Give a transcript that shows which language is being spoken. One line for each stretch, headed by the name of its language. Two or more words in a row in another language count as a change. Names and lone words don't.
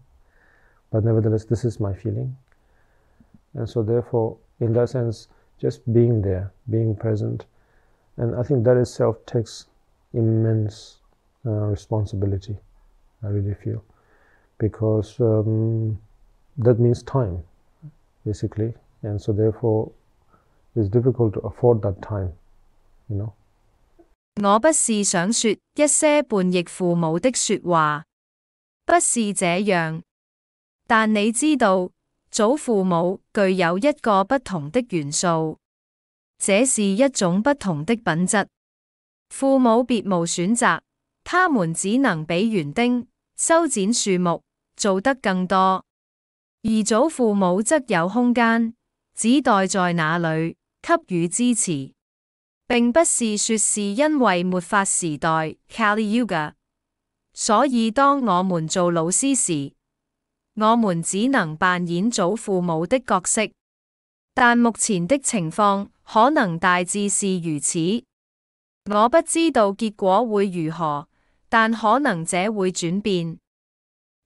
English: But nevertheless, this is my feeling. And so therefore, in that sense, just being there, being present, and I think that itself takes immense responsibility, I really feel. Because that means time, basically. And so therefore, it's difficult to afford that time,
Chinese: 我不是想說一些叛逆父母的說話，不是這樣。但你知道，祖父母具有一個不同的元素，這是一種不同的品質。父母別無選擇，他們只能比園丁、修剪樹木做得更多，而祖父母則有空間，只待在那裡給予支持。並不是說是因為末法時代 Kali Yuga，所以當我們做老師時，我們只能扮演祖父母的角色。但目前的情況可能大致是如此。我不知道結果會如何，但可能這會轉變。